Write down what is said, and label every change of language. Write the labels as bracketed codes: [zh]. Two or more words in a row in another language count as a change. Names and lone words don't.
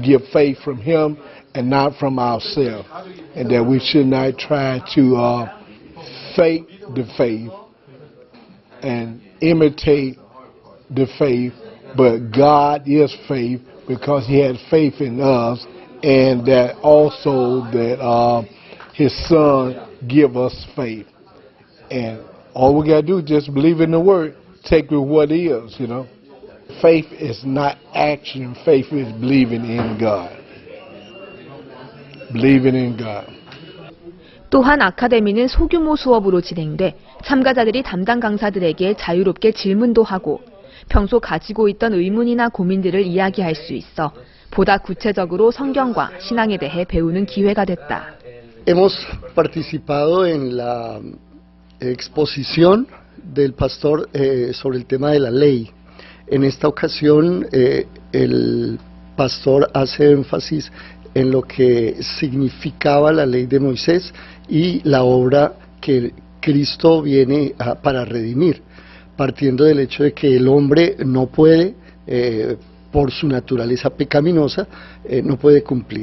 [en] We get faith from Him, and not from ourselves, and that we should not try to fake the faith and imitate the faith, but God is faith because He has faith in us, and that also that His Son give us faith. And all we got to do is just believe in the Word, take it what is, you know. Faith is not action, faith is believing in God. Believing in God. [ko] 또한 아카데미는 소규모 수업으로 진행돼 참가자들이 담당 강사들에게 자유롭게 질문도 하고 평소 가지고 있던 의문이나 고민들을 이야기할 수 있어 보다 구체적으로 성경과 신앙에 대해 배우는 기회가 됐다. [es] Hemos participado en la exposición del pastor sobre el tema de la ley. En esta ocasión el pastor hace énfasis en lo que significaba la ley de Moisés y la obra que Cristo viene para redimir, partiendo del hecho de que el hombre no puede, por su naturaleza pecaminosa, no puede cumplir.